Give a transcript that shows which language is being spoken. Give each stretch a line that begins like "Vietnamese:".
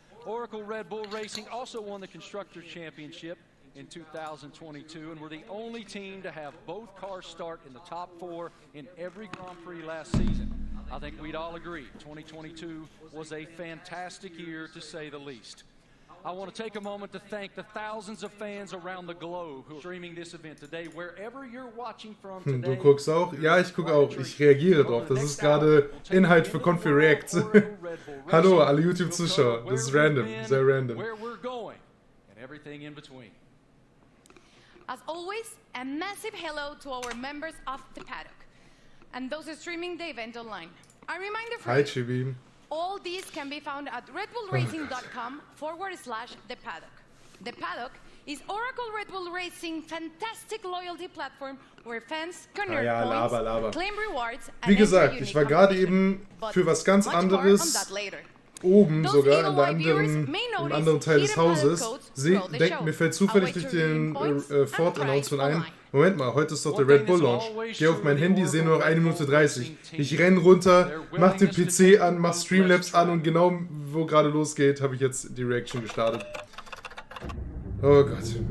English: Oracle Red Bull Racing also won the Constructors' Championship in 2022, and we're the only team to have both cars start in the top 4 in every Grand Prix last season. I think we'd all agree 2022 was a fantastic year, to say the least. I want to take a moment to thank the thousands of fans around the globe who are streaming this event today, wherever you're watching from today.
German: Du guckst auch? Ja, ich gucke auch. Ich reagiere drauf. Das ist gerade Inhalt für Konfi Reaktion. Hallo, alle YouTube-Zuschauer. Das ist random, sehr random.
English: Where we're going and everything in between. As always, a massive hello to our members of the paddock and those streaming the event online. A reminder for Hi, Chibi. All these can be found at redbullracing.com/the paddock. The paddock is Oracle Red Bull Racing fantastic loyalty platform where fans can earn points, claim rewards, and
German: wie gesagt, ich war gerade eben für was ganz anderes oben sogar im anderen Teil des Hauses. Mir fällt zufällig durch den Ford-Announcement ein, Moment mal, heute ist doch der Red Bull Launch. Geh auf mein Handy, sehe nur noch 1 Minute 30. Ich renn runter, mach den PC an, mach Streamlabs an und genau wo gerade losgeht, habe ich jetzt die Reaction gestartet. Oh Gott.